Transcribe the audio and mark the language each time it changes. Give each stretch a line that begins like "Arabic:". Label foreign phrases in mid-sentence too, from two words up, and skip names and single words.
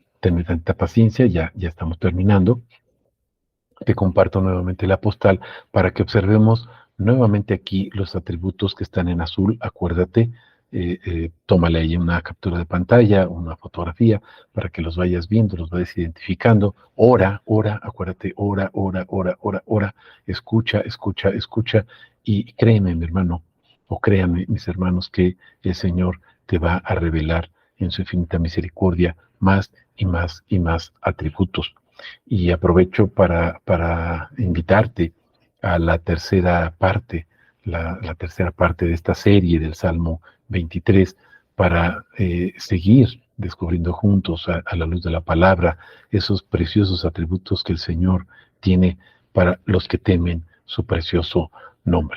Spanish: Ten tanta paciencia, ya estamos terminando. Te comparto nuevamente la postal para que observemos nuevamente aquí los atributos que están en azul. Acuérdate, tómale ahí una captura de pantalla, una fotografía, para que los vayas viendo, los vayas identificando. Ora, ora, acuérdate, ora, ora, ora, ora, ora. Escucha, escucha, escucha. Y créeme, mi hermano, o créanme, mis hermanos, que el Señor te va a revelar en su infinita misericordia más y más y más atributos. Y aprovecho para invitarte a la tercera parte, la tercera parte de esta serie del Salmo 23, para seguir descubriendo juntos a la luz de la palabra esos preciosos atributos que el Señor tiene para los que temen su precioso nombre.